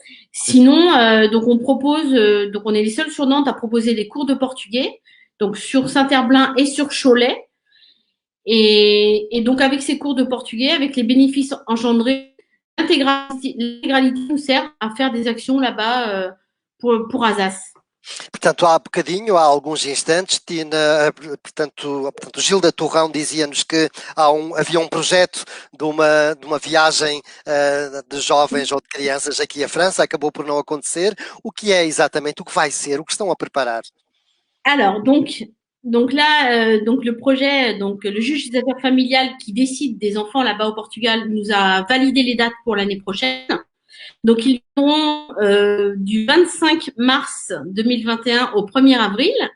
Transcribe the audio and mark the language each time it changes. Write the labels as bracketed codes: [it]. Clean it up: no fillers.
[fr] Sinon, donc on propose, donc on est les seuls sur Nantes à proposer des cours de portugais, donc sur Saint-Herblain et sur Cholet. Et donc, avec ces cours de portugais, avec les bénéfices engendrés, l'intégralité nous sert à faire des actions là-bas pour Azaz. [pt] Portanto, há bocadinho, há alguns instantes, portanto, Gilda Torrão dizia-nos que havia um projeto de uma viagem de jovens ou de crianças aqui à França, acabou por não acontecer. O que é exatamente, o que vai ser, o que estão a preparar? [fr] Alors, donc là, donc le projet, donc le juge des affaires familiales qui décide des enfants là-bas au Portugal nous a validé les dates pour l'année prochaine. Donc, ils seront du 25 mars 2021 au 1er avril.